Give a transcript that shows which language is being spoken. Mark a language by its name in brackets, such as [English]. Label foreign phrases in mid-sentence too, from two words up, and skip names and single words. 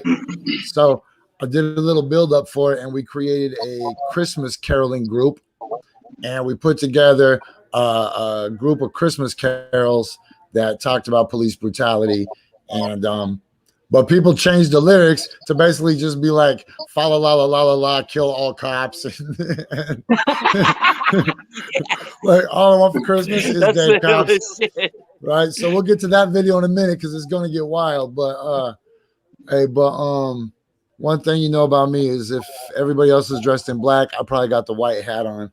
[English] So I did a little build up for it, and we created a Christmas caroling group, and we put together a group of Christmas carols that talked about police brutality. And but people changed the lyrics to basically just be like, fa la la la la la la, kill all cops. And like, all I want for Christmas is dead cops. Right. So we'll get to that video in a minute because it's gonna get wild. But one thing you know about me is if everybody else is dressed in black, I probably got the white hat on.